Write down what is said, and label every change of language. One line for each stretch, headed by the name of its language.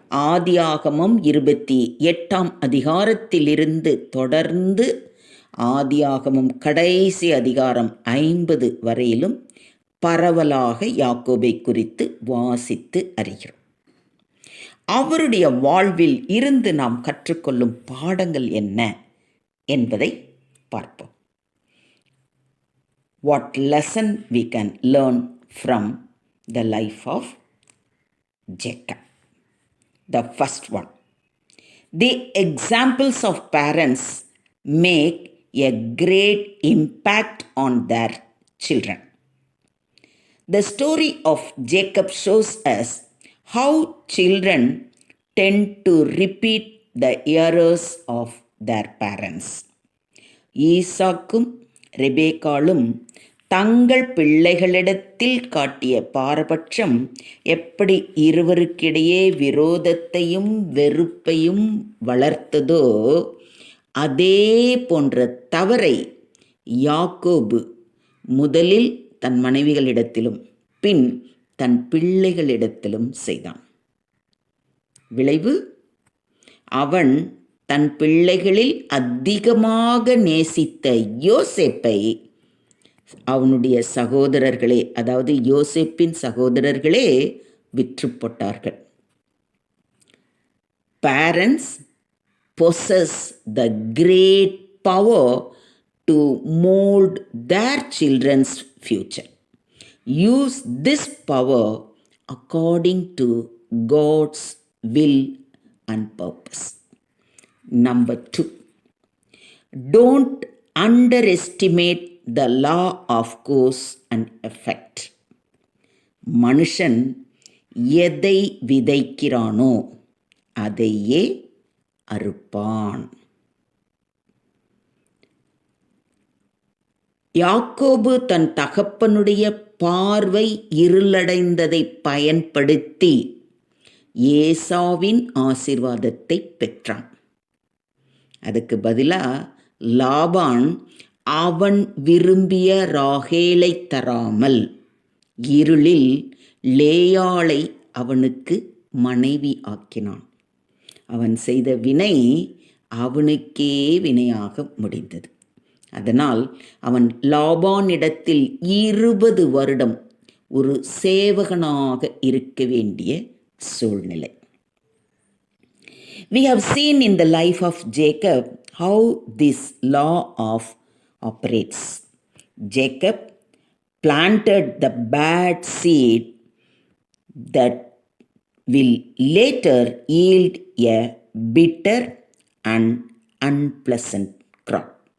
Tamil: ஆதியாகமம் 28 அதிகாரத்திலிருந்து தொடர்ந்து ஆதியாகமம் கடைசி அதிகாரம் 50 வரையிலும் பரவலாக யாக்கோபை குறித்து வாசித்து அறிகிறோம். அவருடைய வாழ்வில் இருந்து நாம் கற்றுக்கொள்ளும் பாடங்கள் என்ன என்பதை பார்ப்போம்.
English: What lesson we can learn from the life of Jacob? The first one, the examples of parents make a great impact on their children. The story of Jacob shows us how children tend to repeat the errors of their parents.
Tamil: ஈசாக்கும் ரெபேக்காளும் தங்கள் பிள்ளைகளிடத்தில் காட்டிய பாரபட்சம் எப்படி இருவருக்கிடையே விரோதத்தையும் வெறுப்பையும் வளர்த்ததோ, அதே போன்ற தவறை யாக்கோபு முதலில் தன் மனைவிகளிடத்திலும் பின் தன் பிள்ளைகளிடத்திலும் செய்தான். விளைவு, அவன் தன் பிள்ளைகளில் அதிகமாக நேசித்த யோசேப்பை அவனுடைய சகோதரர்களே, அதாவது யோசேப்பின் சகோதரர்களே விற்று போட்டார்கள்.
English: parents possess the great power to mold their children's future. Use this power according to God's will and purpose. Number 2, don't underestimate the law of cause and effect.
Tamil: மனுஷன் எதை விதைக்கிறானோ அதையே அறுப்பான். யாக்கோபு தன் தகப்பனுடைய பார்வை இருளடைந்ததை பயன்படுத்தி ஏசாவின் ஆசீர்வாதத்தை பெற்றான். அதுக்கு பதிலாக லாபான் அவன் விரும்பிய ராகேலை தராமல் இருளில் லேயாளை அவனுக்கு மனைவி ஆக்கினான். அவன் செய்த வினை அவனுக்கே வினையாக முடிந்தது. அதனால் அவன் லாபானிடத்தில் 20 வருடம் ஒரு சேவகனாக இருக்க வேண்டிய சூழ்நிலை.
English: We have seen in the life of Jacob how this law operates. Jacob planted the bad seed that will later yield a bitter and unpleasant crop.